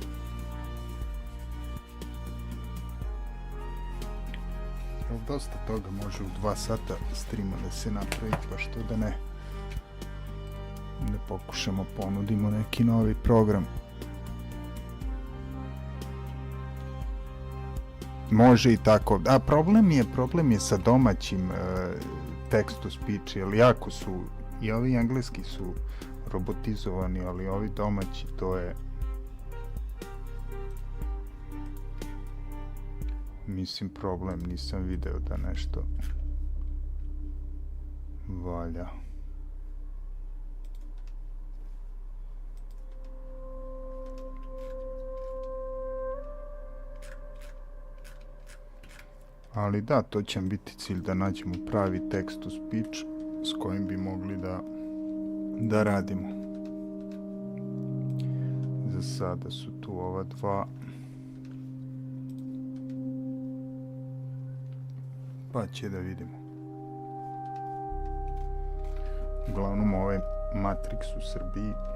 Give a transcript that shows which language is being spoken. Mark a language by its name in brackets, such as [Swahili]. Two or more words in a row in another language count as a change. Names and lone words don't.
[Serbian] Evo, dosta toga može u 2 sata streama da se napravi, pa što da ne. Da pokušamo, ponudimo neki novi program. Može i tako. A problem je sa domaćim [English] text to speech, [Serbian] jer jako su, i ovi engleski su robotizovani, ali ovi domaći, to je mislim, problem, nisam video da nešto valja. Ali da, to će biti cilj, da nađemo pravi [English] text to speech [Serbian] s kojim bi mogli da radimo. Za sada su tu ova dva. Pa će da vidimo. Uglavnom, ovaj Matrix u Srbiji.